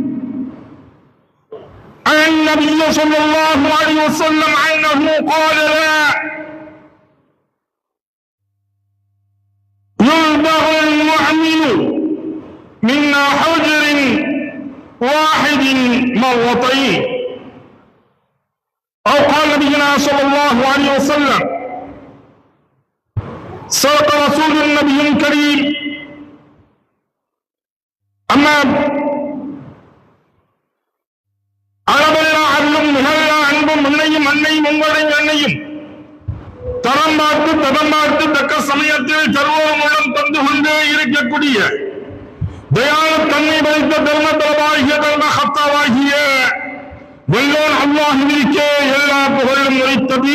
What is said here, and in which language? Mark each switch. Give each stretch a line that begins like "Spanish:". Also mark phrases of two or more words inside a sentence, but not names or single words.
Arabic: عن النبي صلى الله عليه وسلم أنه قال لا يلدغ المؤمن من حجر واحد مرتين أو قال نبينا صلى الله عليه وسلم صدق رسول النبي الكريم
Tamil: أما அளவெல்லாம் அருளும் நிகழா அன்பும் அன்னையும் உங்களுடைய அன்னையும் தரம் பார்த்து தக்க சமயத்தில் சர்வம் உள்ளம் தந்து கொண்டே இருக்கக்கூடிய தயால தன்மை வைத்த தர்ம தலவாகிய தர்ம ஹத்தாவாகிய வல்லோன் அல்லாஹுவிற்கே எல்லா புகழும் உரைத்தது.